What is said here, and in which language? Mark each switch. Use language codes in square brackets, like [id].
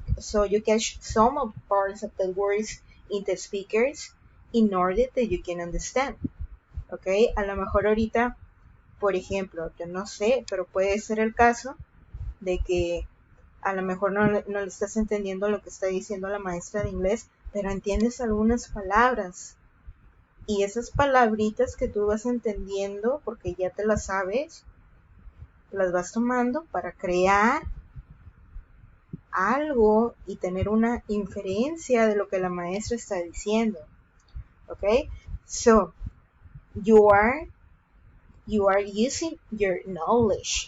[en] So you catch some of parts of the words in the speakers in order that you can understand. [es] Okay, a lo mejor ahorita, por ejemplo, yo no sé, pero puede ser el caso de que a lo mejor no le estás entendiendo lo que está diciendo la maestra de inglés, pero entiendes algunas palabras. Y esas palabritas que tú vas entendiendo, porque ya te las sabes, las vas tomando para crear algo y tener una inferencia de lo que la maestra está diciendo. [en] Okay, so you are using your knowledge.